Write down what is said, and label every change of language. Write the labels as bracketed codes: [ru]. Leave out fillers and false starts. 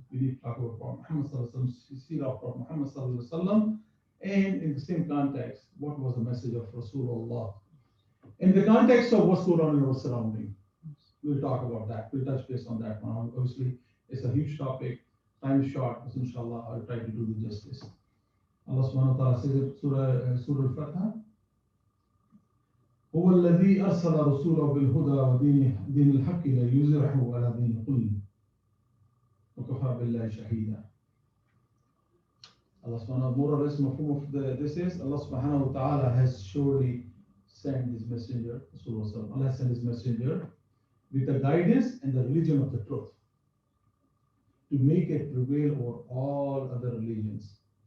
[en] We need to talk about Prophet Muhammad sallallahu alaihi wasallam, seerah of Prophet Muhammad sallallahu alaihi wasallam, and in the same context, what was the message of Rasulullah? In the context of what's going on in our surrounding, we'll talk about that. We'll touch base on that one. Obviously, it's a huge topic. Time is short, but inshallah, I'll try to do the justice. Allah subhanahu wa ta'ala says in Surah Al-Fatiha, [ar] هو الذي أرسل رسوله بالهدى ودين الحق ليظهره على دين كله وكفى بالله شهيدا. [en] Allah subhanahu more or less mafhum of this is Allah subhanahu wa ta'ala has surely sent his messenger, Rasulullah. Allah sent his messenger with the guidance and the religion of the truth to make it prevail over all other religions.